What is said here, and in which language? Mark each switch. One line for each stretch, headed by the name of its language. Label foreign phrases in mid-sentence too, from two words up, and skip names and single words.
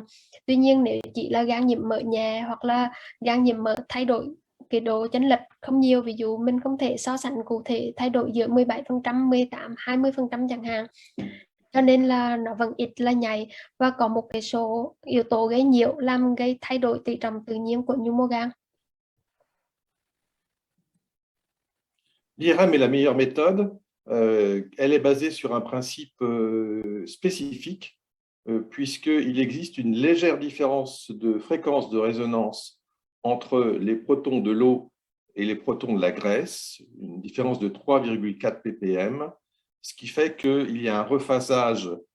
Vietnamese: Tuy nhiên nếu chỉ là gan nhiễm mỡ nhẹ hoặc là gan nhiễm mỡ thay đổi cái độ chênh lệch không nhiều, ví dụ mình không thể so sánh cụ thể thay đổi giữa 17%, 18, 20% chẳng hạn, cho nên là nó vẫn ít là nhạy và có một cái số yếu tố gây nhiễu làm gây thay đổi tỷ trọng tự nhiên của nhu mô gan.
French: L'IRM est la meilleure méthode. Elle est basée sur un principe spécifique, puisqu'il existe une légère différence de fréquence de résonance entre les protons de l'eau et les protons de la graisse, une différence de 3,4 ppm, ce qui fait qu'il y a un rephasage